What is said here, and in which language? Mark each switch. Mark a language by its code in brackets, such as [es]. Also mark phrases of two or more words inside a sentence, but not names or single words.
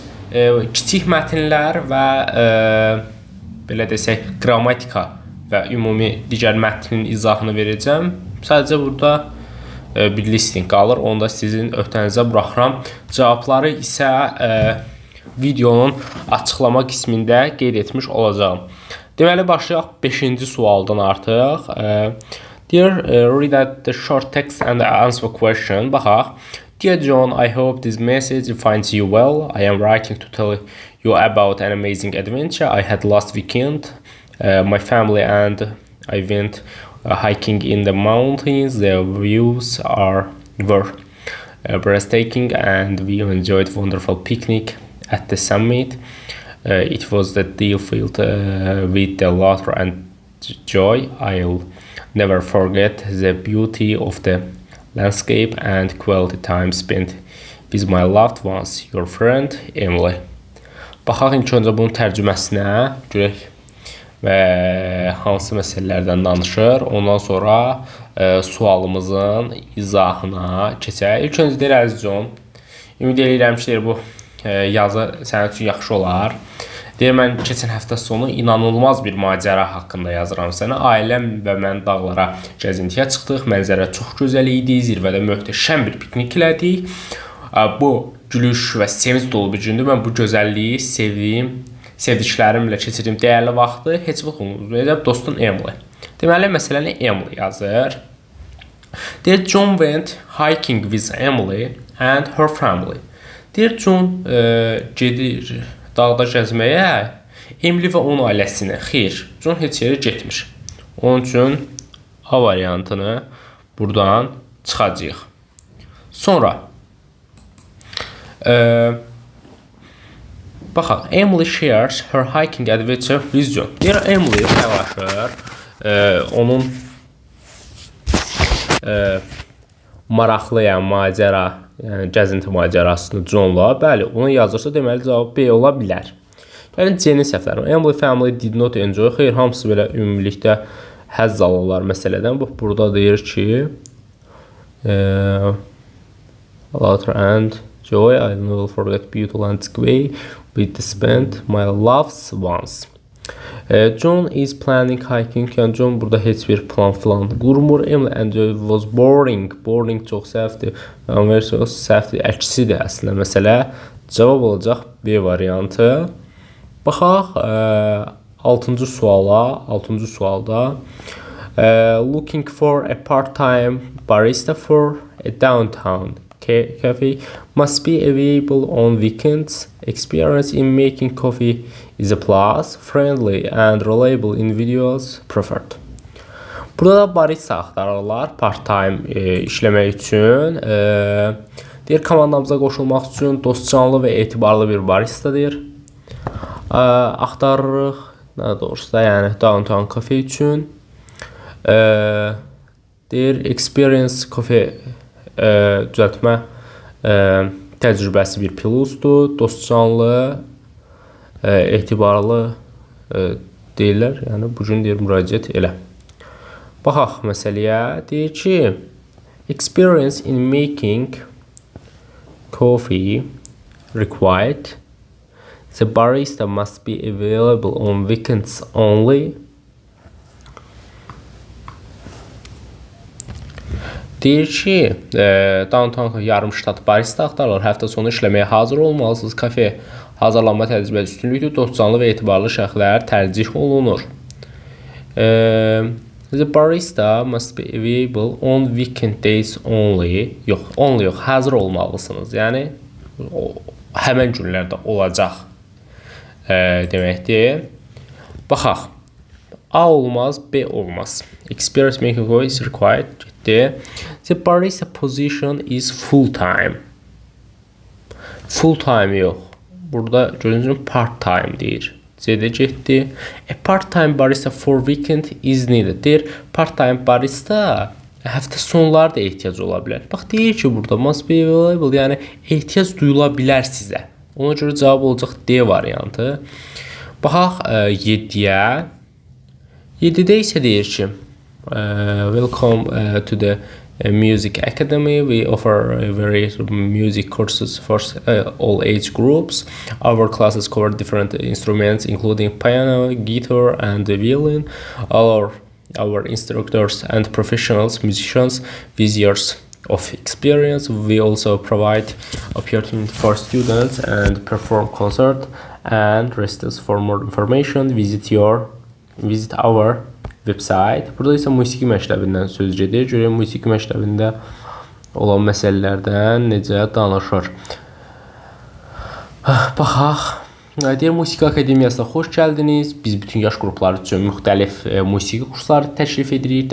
[az] Kiçik mətnlər və belə desək, qrammatika və ümumi digər mətnin izahını verəcəm. Sadəcə burada bir listing qalır. Onu da sizin öhdənizə buraxıram. Cavabları isə videonun açıqlama qismində qeyd etmiş olacağım. Deməli, başlayaq 5-ci sualdan artıq. [en] Dear, read out the short text and answer question. [az] Baxaq. [en] Dear John, I hope this message finds you well. I am writing to tell you about an amazing adventure I had last weekend. My family and I went hiking in the mountains. The views were breathtaking and we enjoyed a wonderful picnic at the summit. It was the deal filled with the laughter and joy. I'll never forget the beauty of the landscape and quality time spent with my loved ones, your friend Emily. [az] Baxaq ilk öncə bunun tərcüməsinə görək və hansı məsələlərdən danışır. Ondan sonra sualımızın izahına keçək. İlk öncə deyir, əziz John, ümid edirəm ki, bu yazı sənin üçün yaxşı olar. Deyir, mən keçən həftə sonu inanılmaz bir macəra haqqında yazıram sənə. Ailəm və mən dağlara gəzintiyə çıxdıq. Mənzərə çox gözəl idi. Zirvədə möhtəşəm bir piknik elədik. Bu gülüş və sevinç dolu bir gündür. Mən bu gözəlliyi sevdiklərimlə keçirdim dəyərli vaxtı. Heç vaxt unutmayacağam. Dostun Emily. Deməli, məsələni Emily yazır. Deyir, [en] John went hiking with Emily and her family. [az] Deyir, John gedir dağda gəzməyə, Emily və onun ailəsinə. Xeyr, John heç yerə getmir. Onun üçün A variantını buradan çıxacağıq. Sonra baxaq, [en] Emily shares her hiking adventure with John. [az] Deyir, Emily paylaşır onun maraqlı, yəni macəra, yəni gəzinti macərasını Johnla. Bəli, onu yazırsa deməli cavab B ola bilər. Yəni C-nin səhvləri. [en] Emily family did not enjoy. [az] Xeyr, hamısı belə ümumilikdə həzz alırlar məsələdən. Bax, burada deyir ki [en] laughter and joy, I will forget beautiful landscape with spent my loved ones. John is planning hiking. [az] Yəni John burada heç bir plan qurmur. [en] Emily and Joy was boring. [az] Boring çox səhvdir. Versiya səhvdir. Əksidir əslində məsələ. Cavab olacaq B variantı. Baxaq 6-cı suala. 6-cı sualda [en] looking for a part-time barista for a downtown cafe must be available on weekends. Experience in making coffee is a plus. Friendly and reliable individuals preferred. [az] Burada da barista axtarırlar part-time işləmək üçün. Deyir, komandamıza qoşulmaq üçün dostcanlı və etibarlı bir baristadır. Axtarırıq, nə doğrusu da, yəni [en] downtown cafe [az] üçün. Deyir, [en] experience coffee [az] düzəltmə təcrübəsi bir plusdur, dostcanlı, etibarlı deyirlər. Yəni, bugün deyir, müraciət elə. Baxaq məsələyə. Deyir ki, [en] experience in making coffee required. The barista must be available on weekends only. [az] Deyir ki, downtown yarımştat barista axtarılır. Həftə sonu işləməyə hazır olmalısınız. Kafe hazırlanma təcrübəsi üstünlükdür. Dostcanlı və etibarlı şəxslər tərcih olunur. [en] The barista must be available on weekend days only. [az] Yox, only yox, hazır olmalısınız. Yəni, həmən günlərdə olacaq deməkdir. Baxaq. A olmaz, B olmaz. [en] Experience making coffee is required. The barista position is full-time. [az] Full-time yox. Burada görünsün part-time deyir. C-də getdi. [en] A part-time barista for weekend is needed. [az] Deyir, [en] part-time barista [az] Həftə sonları da ehtiyac ola bilər. Bax deyir ki, burada [en] must be available, [az] yəni ehtiyac duyula bilər sizə. Ona görə cavab olacaq D variantı. Baxaq 7-yə. 7-də isə deyir ki, [en] welcome to the Music Academy. We offer various music courses for all age groups. Our classes cover different instruments, including piano, guitar, and violin. Our instructors and professionals, musicians, with years of experience. We also provide opportunity for students and perform concert and recitals. For more information, visit our website. [az] Burada isə musiqi məktəbindən söz gedir. Görək musiqi məktəbində olan məsələlərdən necə danışır. Baxaq. Deyir, Musiqi Akademiyasına xoş gəldiniz. Biz bütün yaş qrupları üçün müxtəlif musiqi kursları təklif edirik.